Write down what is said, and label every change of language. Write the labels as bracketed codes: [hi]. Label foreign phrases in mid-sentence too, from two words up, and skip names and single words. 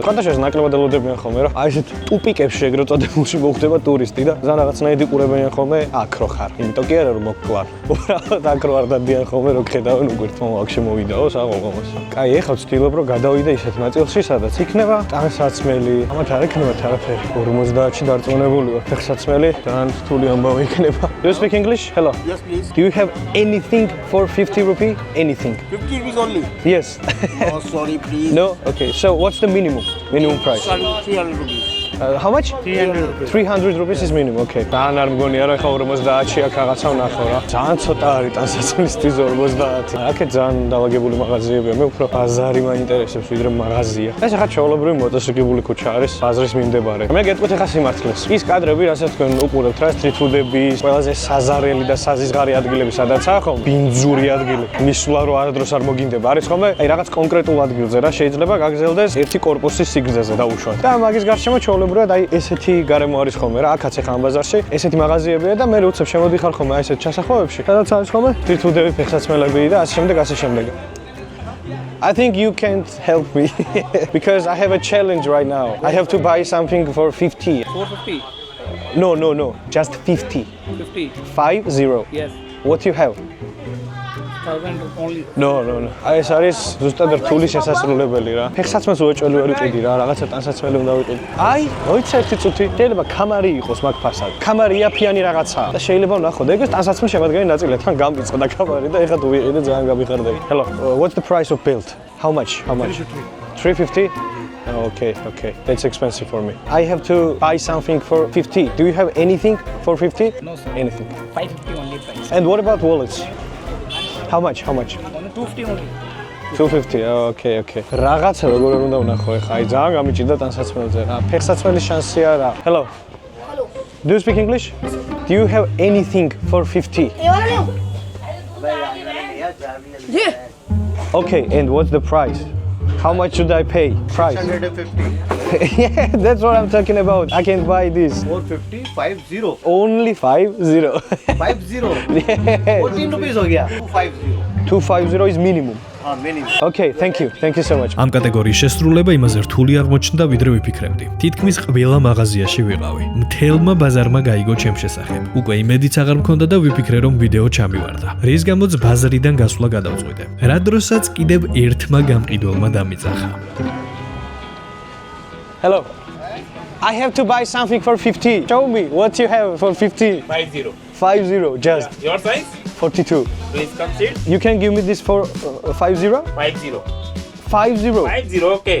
[ka] ხანდაშეს ნაკლებად ელოდებიან ხოლმე რა. აი ესეთ ტუპიკებში ეგრეთ წოდებულში მოხდება ტურისტი და ზან რაღაცნაირად იყურებიან ხოლმე აქ რო ხარ. იმიტომ კი არა რომ მოგკლარ. უბრალოდ აქ რო არ დადიან ხოლმე რო ხედავენ უგვირთ აქ შემოვიდაო საყოყომოს. კაი, ეხლა ვცდილობ რომ გადავიდე ისეთ ნაწილში, სადაც იქნება ტანსაცმელი. ამათ არ იქნება არაფერი. 50-ში დარწმუნებული ვარ. ფეხსაცმელი ძალიან რთული ამბავი იქნება. [en] Do you speak English? Hello. Yes, please. Do you have anything for 50 rupee? Anything? 50 rupees only. Yes. Oh, sorry, please. No? Okay. So what's the minimum price? 300 rupees. How much? 300 rupees. 300 rupees is minimum. Okay. [ka] ძალიან არ მგონია რა ხა 50-ში აქ რაღაცა ვნახო რა. ძალიან ცოტა არის ტანსაცმლისთვის 50. აქეთ ძალიან დავაგებული მაღაზიებია. მე უფრო ბაზარი მაინტერესებს ვიდრე მაღაზია. ეს ახლა ჩაოლებრივი მოტოციკლური ქუჩა არის ბაზრის მიმდებარე. მე გეტყვით ახლა სიმართლეს. ის კადრები, რასაც თქვენ უყურებთ რა, [en] street foods, [ka] ყველაზე საზარელი და საზიზღარი ადგილები სადაცაა ხომ? ბინძური ადგილი. მისვლა რო არადროს არ მოგინდება. არის ხოლმე აი რაღაც კონკრეტულ ადგილზე რა შეიძლება გაგრძელდეს ერთი корпуსის სიგრძეზე დაუშვათ. და მაგის გარშემო ჩაოლებრივად აი ესეთი გარემო არის ხოლმე რა. აქაც ახლა ამ ბაზარში ესეთი მაღაზიებია და მე უცებ შემოდიხარ ხოლმე აი ესეთ ჩასახვევებში. სადაც არის ხოლმე [en] street foods, [ka] ფეხსაცმელები და ასე შემდეგ. [en] I think you can't help me because I have a challenge right now. I have to buy something for 50. 450. No. Just 50. 50. 50. Yes. What you have? 1000 only. No. [ka] აი ეს არის ზუსტად რთული შესაძლებელი რა. ფეხსაცმელს უეჭველი ვერ ვიყიდი რა, რაღაცა ტანსაცმელი უნდა ვიყიდე. აი, მოიცა ერთი წუთი. შეიძლება კამარი იყოს მაგ ფასად. კამარი იაფიანი რაღაცაა და შეიძლება ვნახოთ. ეგ ტანსაცმლის შემადგენელი ნაწილია. თან გამიწყდა კამარი და ეხლა თუ ვიყიდე ძალიან გამიხარდები. [en] Hello. What's the price of build? How much? 350? Okay. That's expensive for me. I have to buy something for 50. Do you have anything for 50? No, sir. Anything. 550 only price. And what about wallets? How much? Only 250 only. 250. Okay. [ka] რაღაცა როგორ უნდა ვნახო ეხა. აი ძალიან გამიჭირდა ტანსაცმელზე რა. ფეხსაცმელის შანსი არა. [en] Hello. Do you speak English? Do you have anything for 50? Okay, and what's the price? How much should I pay? Price? 150. Yeah, that's what I'm talking about. I can buy this. 450, 50. Only 50. 50. Yeah. 14 rupees [hi] हो गया. [en] 250. 250 is minimum. Minimum. Okay, thank you so much. [ka] ამ კატეგორიის შესრულება იმაზე რთული აღმოჩნდა, ვიდრე ვიფიქრებდი. თითქმის ყველა მაღაზიაში ვიყავი. მთელმა ბაზარმა გაიგო ჩემ შესახებ. უკვე იმედიც აღარ მქონდა და ვიფიქრე, რომ ვიდეო ჩამივარდა. რის გამოც ბაზარიდან გასვლა გადავწყვიტე. რა დროსაც კიდევ ერთმა გამყიდველმა დამიძახა. [en] Hello. I have to buy something for 50. Show me what you have for 50. 50. 50 just. Your size? 42. Please come sit. You can give me this for 50? 50. 50. 50, okay.